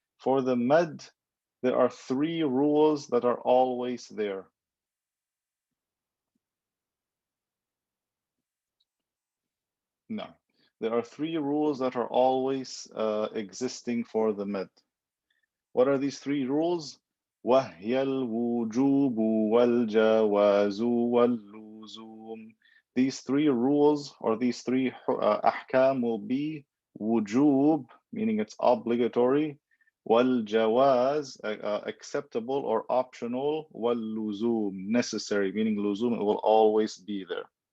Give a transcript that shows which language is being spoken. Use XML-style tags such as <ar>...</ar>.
<en>For the mad, there are 3 rules that are always there. No, there are 3 rules that are always existing for the mad. What are these 3 rules?</en> <ar>وهي الوجوب والجواز واللزوم.</ar> <en>These 3 rules, or these 3 ahkam, will be wujub, meaning it's obligatory, والجواز, acceptable or optional, واللزوم, necessary, meaning luzum, it will always be there.</en>